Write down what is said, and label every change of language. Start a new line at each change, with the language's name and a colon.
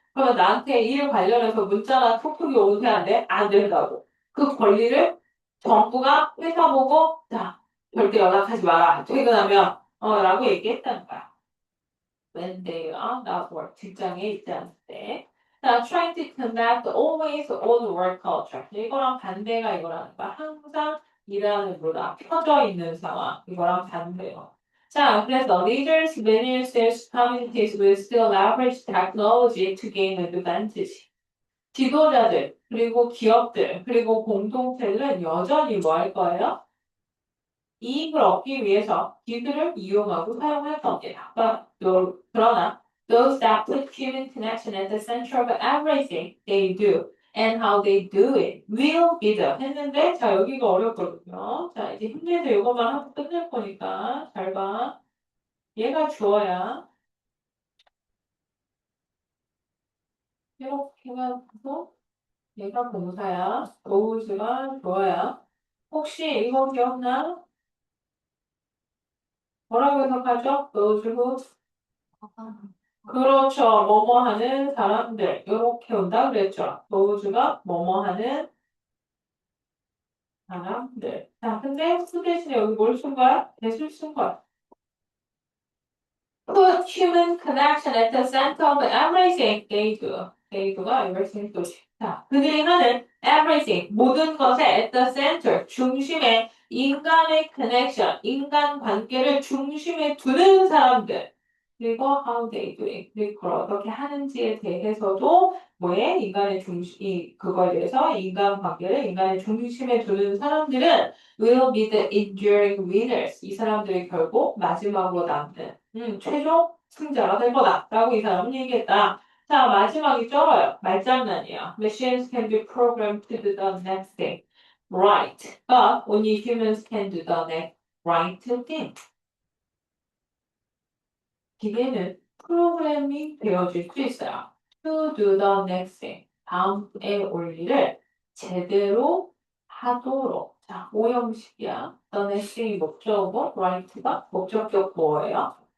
Korean: 그러면 나한테 일 관련해서 문자나 톡톡이 오면 안 돼? 안 된다고. 그 권리를 정부가 회사 보고, 자, 절대 연락하지 마라. 퇴근하면, 라고 얘기했다는 거야.
English: When they are not work,
Korean: 직장에 있지 않을 때. 자,
English: trying to connect always on work culture.
Korean: 이거랑 반대가 이거라는 거야. 항상 일하는 문화, 펴져 있는 상황. 이거랑 반대요. 자, 그래서
English: leaders, managers, communities will still leverage technology to gain advantage.
Korean: 지도자들, 그리고 기업들, 그리고 공동체는 여전히 뭐 할 거예요? 이익을 얻기 위해서 기술을 이용하고 사용할 겁니다. 그러나
English: those that put human connection at the center of everything they do and how they do it will be the
Korean: 했는데 자 여기가 어렵거든요. 자 이제 힘내서 이것만 하고 끝낼 거니까 잘 봐. 얘가 주어야 이렇게 해가지고 얘가 동사야. thouse가 주어야. 혹시 이거 기억나? 뭐라고 해석하죠?
English: those who
Korean: 그렇죠. 뭐뭐 하는 사람들. 이렇게 온다 그랬죠. thouse가 뭐뭐 하는 사람들. 자, 근데 who 대신에 여기 뭘 쓴 거야? 대술 쓴 거야.
English: Put human connection at the center of everything they do. they do
Korean: 가 everything 또 자, 그들이 하는 everything, 모든 것의
English: at the center,
Korean: 중심에 인간의 connection, 인간 관계를 중심에 두는 사람들. 그리고
English: how they do it.
Korean: 그리고 그걸 어떻게 하는지에 대해서도 뭐에 인간의 중심, 그거에 대해서 인간 관계를 인간의 중심에 두는 사람들은
English: will be the enduring winners.
Korean: 이 사람들이 결국 마지막으로 남는 최종 승자가 될 거다. 라고 이 사람은 얘기했다. 자, 마지막이 쩔어요. 말장난이야.
English: Machines can be programmed to do the next thing. Right. But only humans can do the next right thing.
Korean: 기계는 프로그래밍 되어질 수 있어요.
English: To do the next thing.
Korean: 다음에 올 일을 제대로 하도록. 자, 오형식이야.
English: The next thing
Korean: 이 목적어고, right가 목적격 뭐예요?